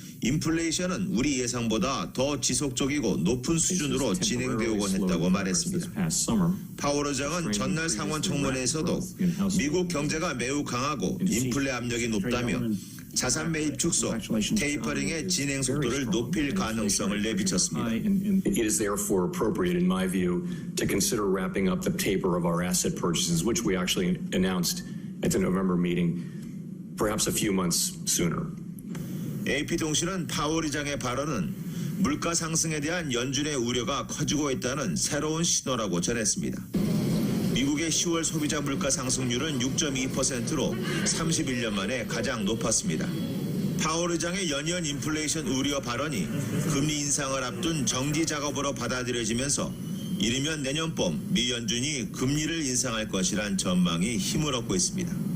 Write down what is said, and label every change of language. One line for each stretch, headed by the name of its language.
Korean: 인플레이션은 우리 예상보다 더 지속적이고 높은 수준으로 진행되오곤 했다고 말했습니다. 파월 의장은 전날 상원 청문회에서도 미국 경제가 매우 강하고 인플레 압력이 높다며 자산 매입 축소, 테이퍼링의 진행 속도를 높일 가능성을 내비쳤습니다.
English: It is therefore appropriate, in my view, to consider wrapping up the taper of our asset purchases, which we actually announced at the November meeting, perhaps a few months sooner.
Korean: AP통신은 파월 의장의 발언은 물가 상승에 대한 연준의 우려가 커지고 있다는 새로운 신호라고 전했습니다. 미국의 10월 소비자 물가 상승률은 6.2%로 31년 만에 가장 높았습니다. 파월 의장의 연이은 인플레이션 우려 발언이 금리 인상을 앞둔 정지 작업으로 받아들여지면서 이르면 내년 봄 미 연준이 금리를 인상할 것이란 전망이 힘을 얻고 있습니다.